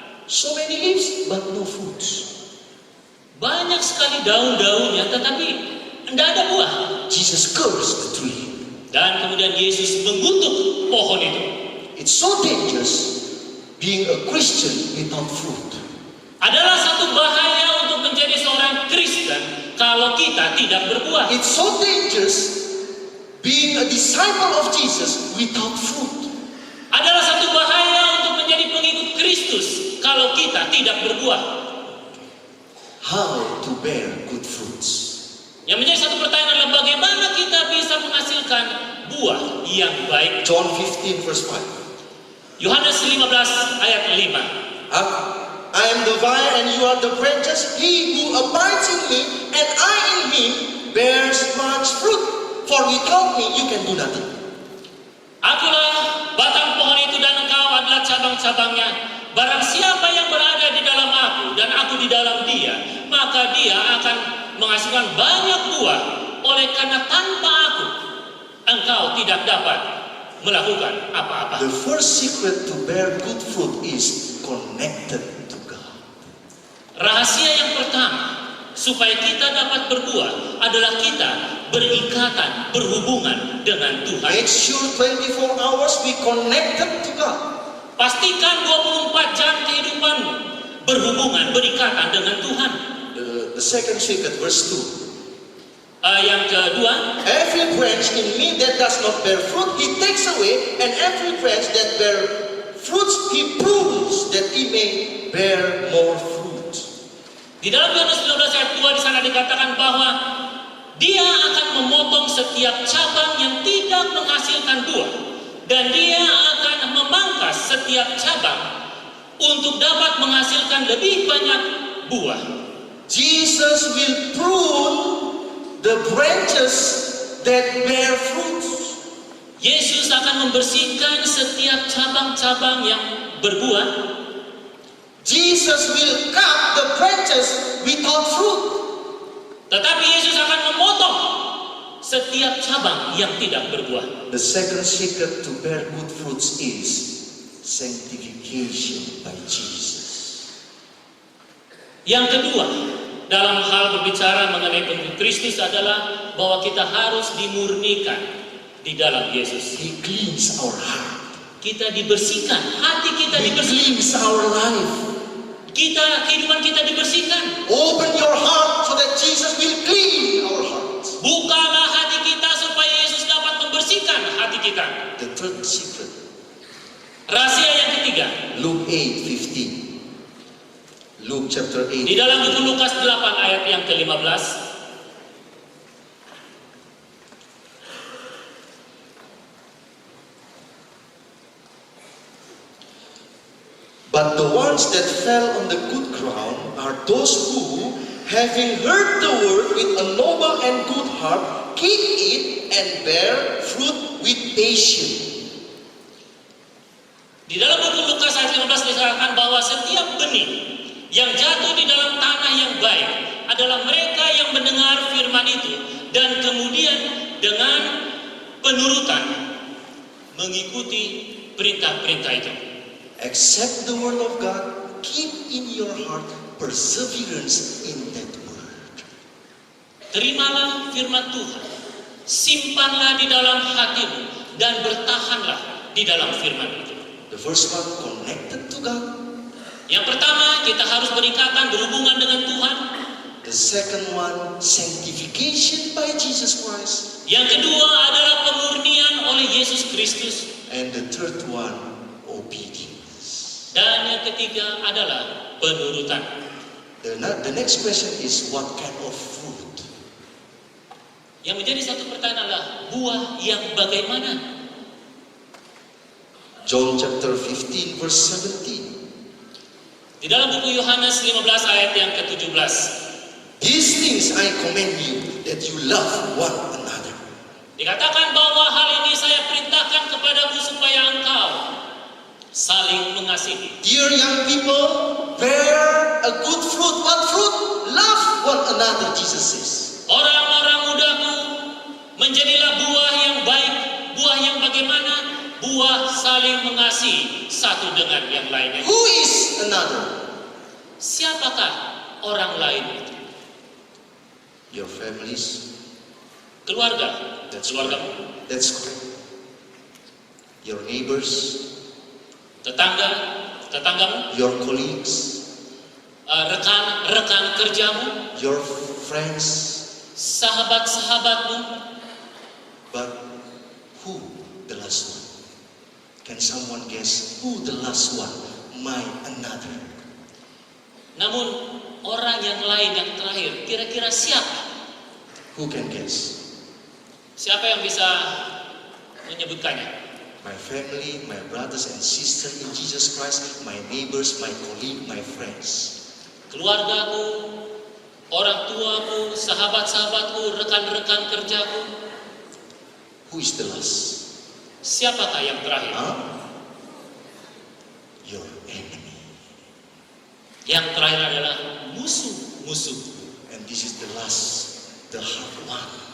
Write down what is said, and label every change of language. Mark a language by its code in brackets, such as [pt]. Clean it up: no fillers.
[en] So many leaves, but no fruits. [id] banyak sekali daun-daunnya, tetapi tidak ada buah. [en] Jesus cursed the tree. [id] Dan kemudian Yesus mengutuk pohon itu. [en] It's so dangerous being a Christian without fruit. [id] Adalah satu bahaya untuk menjadi seorang Kristen kalau kita tidak berbuah. [en] It's so dangerous being a disciple of Jesus without fruit. [id] Adalah satu bahaya untuk menjadi pengikut Kristus kalau kita tidak berbuah. [en] How to bear good fruits? [id] Yang menjadi satu pertanyaan adalah bagaimana kita bisa menghasilkan buah yang baik. [en] John 15 verse 5. [id] Yohanes 15 ayat 5. [en] I am the vine and you are the branches. He who abides in me and I in him bears much fruit. For without me you can do nothing. [id] Akulah batang pohon itu dan engkau adalah cabang-cabangnya. Barang siapa yang berada di dalam aku dan aku di dalam dia, maka dia akan menghasilkan banyak buah. Oleh karena tanpa aku, engkau tidak dapat melakukan apa-apa. [en] The first secret to bear good fruit is connected to God. [id] Rahasia yang pertama supaya kita dapat berbuah adalah kita berikatan, berhubungan dengan Tuhan. [en] Make sure 24 hours we connected to God. [id] Pastikan 24 jam kehidupanmu berhubungan, berikatan dengan Tuhan. [en] The second secret, verse 2. [id] Yang kedua, [en] every branch in me that does not bear fruit, he takes away, and every branch that bear fruits, he prunes, that he may bear more fruit. [id] di dalam Yohanes 15 ayat 2 di sana dikatakan bahwa dia akan memotong setiap cabang yang tidak menghasilkan buah, dan dia akan memangkas setiap cabang untuk dapat menghasilkan lebih banyak buah. [en] Jesus will prune the branches that bear fruits. [id] Yesus akan membersihkan setiap cabang-cabang yang berbuah. [en] Jesus will cut the branches without fruit. [id] Tetapi Yesus akan memotong setiap cabang yang tidak berbuah. [en] The second secret to bear good fruits is sanctification by Jesus. [id] Yang kedua, dalam hal berbicara mengenai pengikut Kristus adalah bahwa kita harus dimurnikan di dalam Yesus. [en] He cleans our heart. [id] Kita dibersihkan, hati kita [en] He [id] dibersihkan. [en] cleans our life. [id] Kehidupan kita dibersihkan. [en] Open your heart so that Jesus will clean our hearts. [id] Bukalah hati kita supaya Yesus dapat membersihkan hati kita. [en] The third secret, [id] Rahasia yang ketiga, [en] Luke 8:15. Luke chapter 8. [id] di dalam buku Lukas 8 ayat yang ke-15. [en] But the ones that fell on the good ground are those who, having heard the word with a noble and good heart, keep it and bear fruit with patience. [id] Di dalam buku Lukas ayat 15 dikatakan bahwa setiap benih yang jatuh di dalam tanah yang baik adalah mereka yang mendengar firman itu dan kemudian dengan penurutan mengikuti perintah-perintah itu. [en] Accept the word of God, keep in your heart perseverance in that word. [id] Terimalah firman Tuhan, simpanlah di dalam hatimu dan bertahanlah di dalam firman itu. [en] The first one, connected to God. [id] Yang pertama, kita harus berikatan, berhubungan dengan Tuhan. [en] The second one, sanctification by Jesus Christ. [id] Yang kedua adalah pemurnian oleh Yesus Kristus. [en] And the third one, obedience. [id] Dan yang ketiga adalah penurutan. [en] The next question is, what kind of fruit? [id] Yang menjadi satu pertanyaan adalah buah yang bagaimana? [en] John chapter 15 verse 17. [id] Di dalam buku Yohanes 15 ayat yang ke-17. [en] These things I command you, that you love one another. [id] Dikatakan bahwa hal ini saya perintahkan kepadamu supaya engkau saling mengasihi. [en] Dear young people, bear a good fruit. What fruit? Love one another, Jesus says. [id] Orang-orang mudaku, menjadilah buah yang baik. Buah yang bagaimana? Buah saling mengasihi satu dengan yang lainnya. [en] Who is another? [id] Siapakah orang lain itu? [en] Your families. [id] Keluarga. [en] That's [id] Keluargamu. [en] correct. That's correct. Your neighbors. [id] Tetanggamu. [en] Your colleagues. [id] Rekan kerjamu. [en] Your friends. [id] Sahabat-sahabatmu. [en] But who the last one? Can someone guess who the last one? My another. [id] Namun orang yang lain yang terakhir, kira-kira siapa? [en] Who can guess? [id] Siapa yang bisa menyebutkannya? [en] My family, my brothers and sisters in Jesus Christ, my neighbors, my colleague, my friends. [id] Keluargaku, orang tuaku, sahabat-sahabatku, rekan-rekan kerjaku. [en] Who is the last? [id] Siapakah yang terakhir? [en] Your enemy. [id] Yang terakhir adalah musuh-musuh. [en] And this is the last, the hard one.